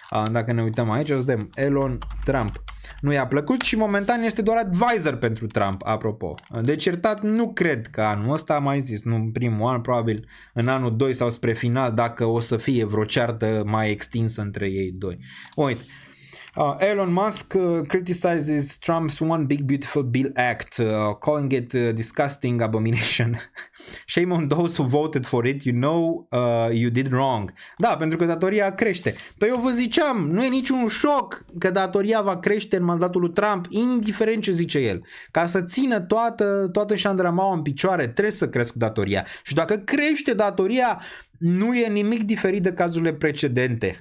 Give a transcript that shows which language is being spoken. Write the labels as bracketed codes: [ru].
[ro] Dacă ne uităm aici, o să vedem Elon Trump. Nu i-a plăcut și momentan este doar advisor pentru Trump, apropo. Deci iertat, nu cred că anul ăsta, am mai zis, nu în primul an, probabil în anul 2 sau spre final, dacă o să fie vreo ceartă mai extinsă între ei doi. Uite. [en] Elon Musk criticizes Trump's One Big Beautiful Bill Act, calling it disgusting abomination. Shame on those who voted for it, you know you did wrong. [ro] Da, pentru că datoria crește. Păi eu vă ziceam, nu e niciun șoc că datoria va crește în mandatul lui Trump, indiferent ce zice el. Ca să țină toată șandramaua în picioare, trebuie să crească datoria. Și dacă crește datoria, nu e nimic diferit de cazurile precedente.